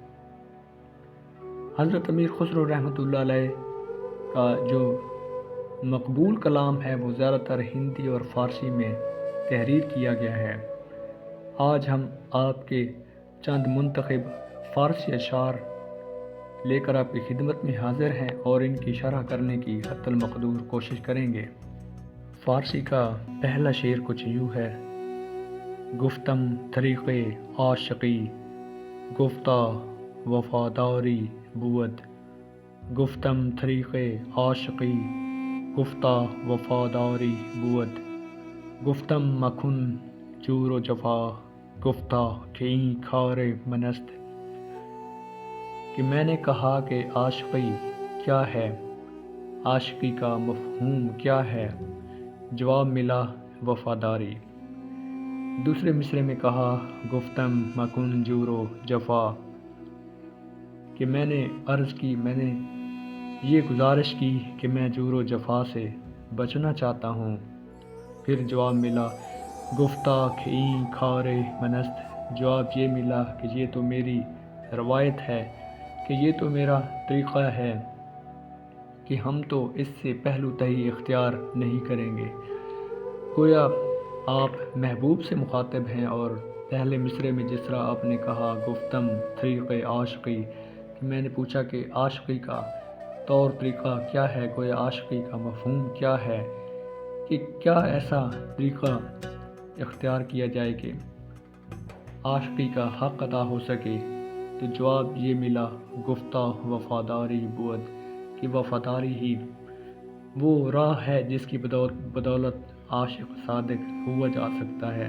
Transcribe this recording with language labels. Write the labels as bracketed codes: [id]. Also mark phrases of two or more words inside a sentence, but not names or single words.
[ur] حضرت امیر خسرو رحمۃ اللہ علیہ کا جو مقبول کلام ہے وہ زیادہ تر ہندی اور فارسی میں تحریر کیا گیا ہے۔ آج ہم آپ کے چند منتخب فارسی اشعار لے کر آپ کی خدمت میں حاضر ہیں اور ان کی شرح کرنے کی حتی المقدور کوشش کریں گے۔ فارسی کا پہلا شعر کچھ یوں ہے: [fa] گفتم طریق عاشقی گفتہ وفاداری بود، گفتم طریق عاشقی گفتہ وفاداری بود، گفتم مکن جور و جفا گفتہ کہ این کار منست، [ur] کہ میں نے کہا کہ عاشقی کیا ہے، عاشقی کا مفہوم کیا ہے، جواب ملا وفاداری۔ دوسرے مصرعے میں کہا [fa] گفتم مکن جور و جفا، [ur] کہ میں نے عرض کی، میں نے یہ گزارش کی کہ میں جور و جفا سے بچنا چاہتا ہوں، پھر جواب ملا [fa] گفتہ کہ این کار منست، [ur] جواب یہ ملا کہ یہ تو میری روایت ہے، کہ یہ تو میرا طریقہ ہے، کہ ہم تو اس سے پہلو تہی اختیار نہیں کریں گے۔ گویا آپ محبوب سے مخاطب ہیں، اور پہلے مصرعے میں جس طرح آپ نے کہا [fa] گفتم طریق [ur] عاشقی، کہ میں نے پوچھا کہ عاشقی کا طور طریقہ کیا ہے، گویا عاشقی کا مفہوم کیا ہے، کہ کیا ایسا طریقہ اختیار کیا جائے کہ عاشقی کا حق ادا ہو سکے، تو جواب یہ ملا [fa] گفتہ وفاداری بود، [ur] کہ وفاداری ہی وہ راہ ہے جس کی بدولت عاشق صادق ہوا جا سکتا ہے۔